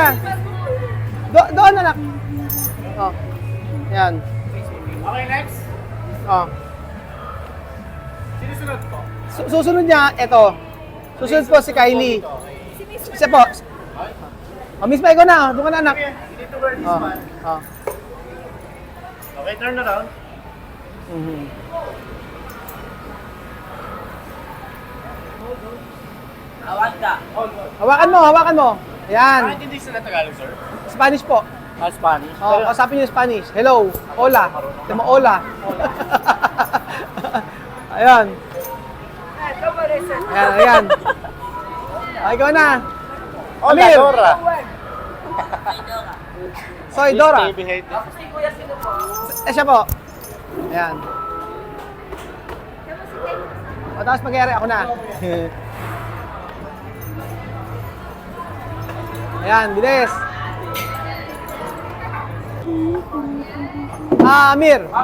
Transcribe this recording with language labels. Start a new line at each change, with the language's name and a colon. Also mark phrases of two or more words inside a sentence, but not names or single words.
Filipino: Doon, anak. Yan.
English: Okay, next.
Filipino: Sinusunod ko. Susunod niya, ito. Susunod po si Kylie. Siya po. Miss Pa, ikaw na. Doon ka na, anak.
English: You need to wear this one. Okay, turn around.
Filipino: Hawakan mo. Ayan. Bakit hindi sila Tagalog, sir? Spanish po. Spanish. Kausapin niyo yung Spanish. Hello.
Spanish: Hola. Temo hola.
Filipino: Ayan. Ayan. Ikaw na. Hola, Amir. Dora.
Spanish: Soy Dora. Baby hate.
Filipino: Siya po. Ayan. Tapos mag-ere ako na. Ayan, bilis. Amir.